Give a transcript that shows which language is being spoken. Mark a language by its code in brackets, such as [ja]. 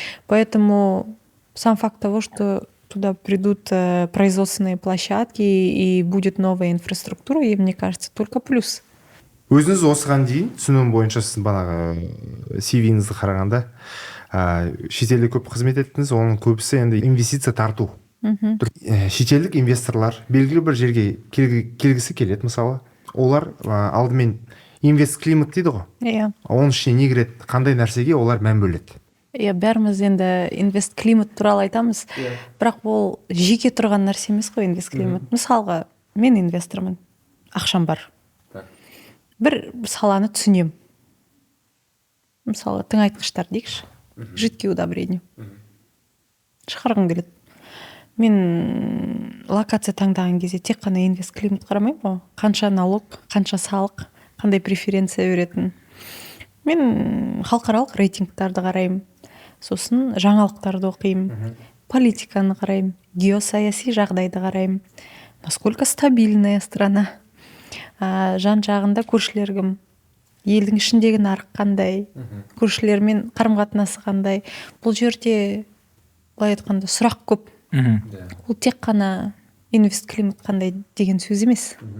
[ru] Поэтому сам факт того, что туда придут производственные площадки и будет новая инфраструктура, и мне кажется, только плюс. [kk] Өзіңіз осыған дейін түсінуім бойынша сіз бағанағы CV-ңізді қарағанда шетелде көп қызмет еттіңіз, оның көбісі енді инвестиция тарту. Шетелдік инвесторлар белгілі бір жерге келгісі келеді, мысалы. Олар алдымен инвест-климат дейді ғой. Иә. Оның ішіне не кіреді, қандай нәрсеге олар мән бөледі? Иә, бәріміз енді инвест-климат туралы айтамыз, бірақ ол жеке тұрған нәрсе емес қой инвест-климат. Мысалға, мен инвестормын, ақшам бар. Бір саланы түсінем. Мысалы, тыңайтқыштар дейікші, [ru] жидкий удобрение. [kk] Шығарғым келеді. Мен локация таңдаған кезде тек қана инвест-климат қарамаймын ғой. Қанша налог, қанша салық, қандай преференция беретін. Мен халықаралық рейтингтарды қараймын. Сосын жаңалықтарды оқимын. Политиканы қараймын. Геосаяси жағдайды қараймын. [ru] Насколько стабильная страна. [kk] Жан жағында көршілер кім, елдің ішіндегі нарық қандай, көршілермен қарым-қатынасы қандай. Бұл жерде былай айтқанда сұрақ көп. Ол тек қана инвест-климат қандай деген сөз емес.